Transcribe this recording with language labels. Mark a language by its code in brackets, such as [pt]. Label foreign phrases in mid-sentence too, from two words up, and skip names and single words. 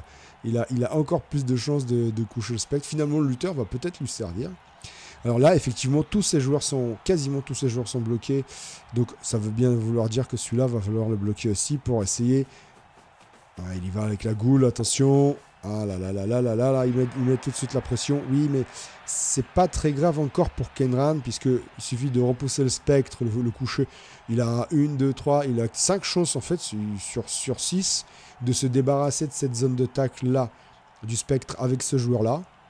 [fr] Il a encore plus de chances de coucher le spectre. Finalement, le lutteur va peut-être lui servir. Alors là, effectivement, quasiment tous ces joueurs sont bloqués. Donc ça veut bien vouloir dire que celui-là va falloir le bloquer aussi pour essayer. Ah, il y va avec la goule, attention. Ah là là là là là là là, il met tout de suite la pression. Oui, mais c'est pas très grave encore pour Kenran, puisqu'il suffit de repousser le spectre, le coucher. Il a 1, 2, 3, il a 5 chances en fait sur 6 de se débarrasser de cette zone de tacle là, du spectre avec ce joueur-là.